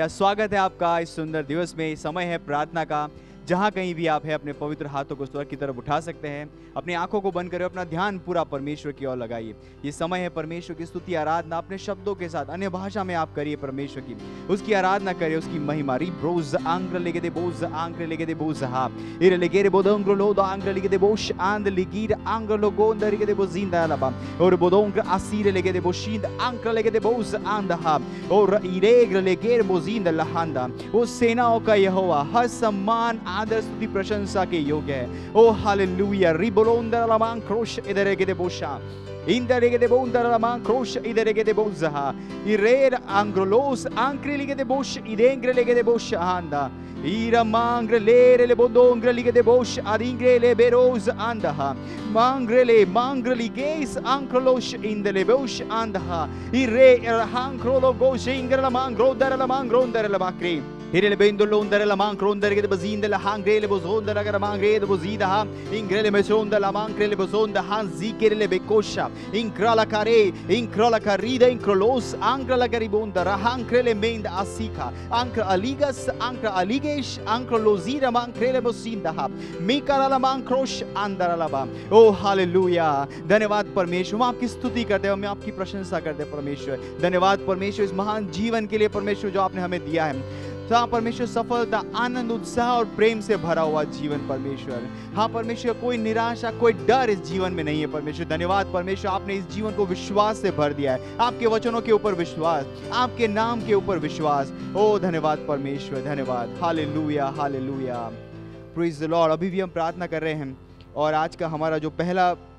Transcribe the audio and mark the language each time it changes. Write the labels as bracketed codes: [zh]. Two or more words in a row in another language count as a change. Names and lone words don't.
[hi] स्वागत है आपका इस सुंदर दिवस में। समय है प्रार्थना का। जहाँ कहीं भी आप हैं अपने पवित्र हाथों को स्वर्ग की तरफ उठा सकते हैं। अपनी आंखों को बंद करें, अपना ध्यान पूरा परमेश्वर की ओर लगाइए। ये समय है परमेश्वर की स्तुति आराधना अपने शब्दों के साथ अन्य भाषा में आप करिए। परमेश्वर की उसकी आराधना करिए, उसकी महिमा। रिब्रोज आंग्र लेगे दे बोज आंग्र लेगे दे बोज हा इरे लेगे रे बोदंग्र लोद आंग्र लेगे दे बोश आंद लिगिर आंग्र लोगो अंदर लेगे दे बोजिंदा लबा और बोदंग्र आसीरे लेगे दे बोशिंद आंग्र लेगे दे बोज आंद हा और इरेग्र लेगे रे बोजिंदा लहांदा। वो सेनाओं का यहोवा हर सम्मान आदर स्तुति प्रशंसा के योग्य है। ओ हालेलुया। रिबोलोंदा लबांग क्रोश इधर के दे बोशा Indalegede bondara la mancrosh idalegede bozaha. Irera angrolos ancreligede bosh idengrelegede bosh anda. Ira mangre le bodongre ligede bosh adingre le beroz andaha. Mangrele mangreli gaze ancrolos indele bosh andaha. Ire hancrolo gosh ingre la mangro dara la mangro la bakri. Hirele bendolo ondere la mancro ondere che bazinde la hangrele bozonda la garamangre de bozida ha ingrele mesonda la mancrele bozonda hanzikere le bekosha incrala care incrola carida incrolos ancra la garibonda rahankrele menda asika ancra aligas ancra aligesh ancra lozira mancrele bosinda ha mikara la mancrosh andara la ba ओ हालेलुया धन्यवाद परमेश्वर हम आपकी स्तुति करते हैं हम आपकी प्रशंसा करते हैं परमेश्वर धन्यवाद परमेश्वर इस महान जीवन के लिए परमेश्वर जो आपने हमें दिया है हाँ परमेश्वर सफलता आनंद उत्साह और प्रेम से भरा हुआ जीवन परमेश्वर हाँ परमेश्वर कोई निराशा कोई डर इस जीवन में नहीं है परमेश्वर धन्यवाद परमेश्वर आपने इस जीवन को विश्वास से भर दिया है आपके वचनों के ऊपर विश्वास आपके नाम के ऊपर विश्वास ओ धन्यवाद परमेश्वर धन्यवाद हालेलुया हालेलुया [en] Praise the Lord [hi] अभी भी हम प्रार्थना कर रहे हैं और आज का हमारा जो पहला